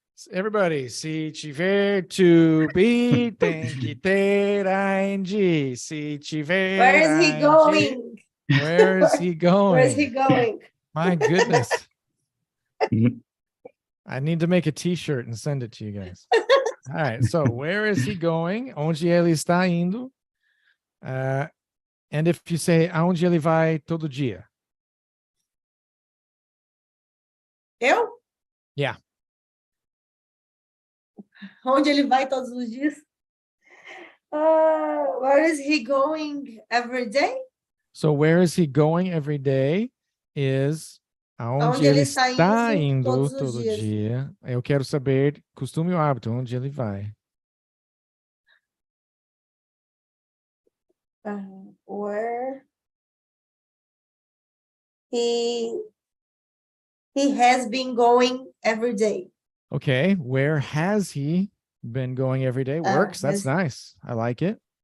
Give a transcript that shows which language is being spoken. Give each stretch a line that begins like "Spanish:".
English: Everybody,
Portuguese: se tiver
English: to be,
Portuguese: tem que ter ing. Se tiver
English: Where is he ing, going? Where is he going? Where is he going? My goodness. I need to make a t-shirt and send it to you guys. All right. So where is he going?
Portuguese: Onde ele está indo?
English: And if you say
Portuguese: aonde ele vai todo dia? Eu?
English: Yeah.
Portuguese: Onde ele vai todos os dias?
English: Where is he going every day? So where is he going every day is
Portuguese: aonde ele está indo todos os todo dias. dia. Eu quero saber costume ou hábito, onde ele vai.
English: Where he has been going every day. Okay, where has he been going every day? Works. That's nice. I like it.